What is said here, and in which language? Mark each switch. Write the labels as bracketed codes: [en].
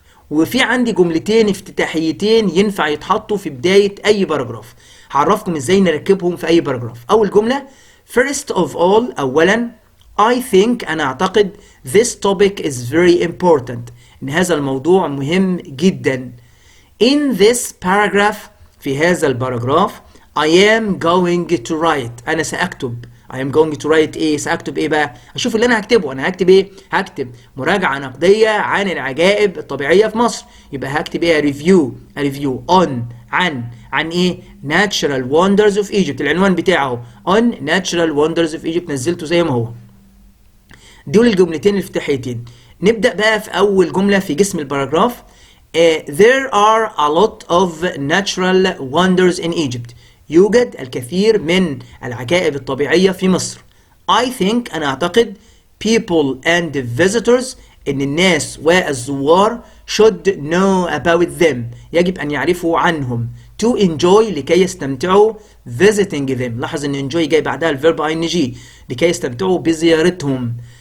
[ar] وفي عندي جملتين افتتاحيتين ينفع يتحطوا في بدايه اي باراجراف، هعرفكم ازاي نركبهم في اي باراجراف. [en] اول جمله first of all، [ar] اولا [en] I think، [ar] انا اعتقد [en] this topic is very important، [ar] ان هذا الموضوع مهم جدا. [en] in this paragraph، [ar] في هذا الباراجراف [en] I am going to write، [ar] أنا سأكتب. [en] I am going to write [ar] إيه؟ سأكتب إيه بقى؟ أشوف اللي أنا هكتبه. أنا هكتب إيه؟ هكتب مراجعة نقدية عن العجائب الطبيعية في مصر. يبقى هكتب إيه؟ ريفيو on، عن إيه؟ Natural Wonders of Egypt، العنوان بتاعه [en] on Natural Wonders of Egypt، [ar] نزلته زي ما هو. دول الجملتين الافتتاحيتين. نبدأ بقى في أول جملة في جسم الباراجراف. [en] There are a lot of natural wonders in Egypt. [ar] يوجد الكثير من العجائب الطبيعية في مصر. [en] I think، [ar] أنا أعتقد [en] people and visitors، [ar] إن الناس والزوار [en] should know about them، [ar] يجب أن يعرفوا عنهم. [en] to enjoy، [ar] لكي يستمتعوا. [en] visiting them، [ar] لاحظ إن enjoy جاي بعدها الفيرب ing، لكي يستمتعوا بزيارتهم.